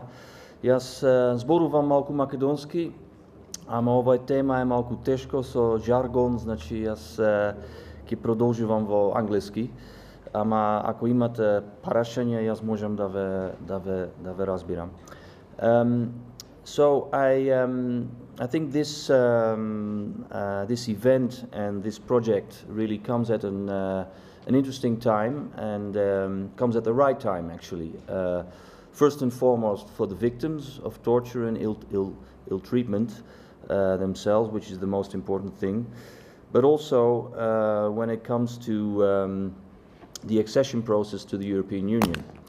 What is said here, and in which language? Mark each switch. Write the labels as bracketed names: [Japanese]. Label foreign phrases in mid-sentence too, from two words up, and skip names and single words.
[Macedonian] Јас зборувам малку македонски, ама оваа тема е малку тешко со жаргон, значи јас ќе продолжувам во англиски. Ама ако имате прашања, јас можам да ве разбирам. [English] So I think this event and this project really comes at an interesting time and comes at the right time actually first and foremost for the victims of torture and ill treatment themselves, which is the most important thing, but also when it comes to the accession process to the European Union.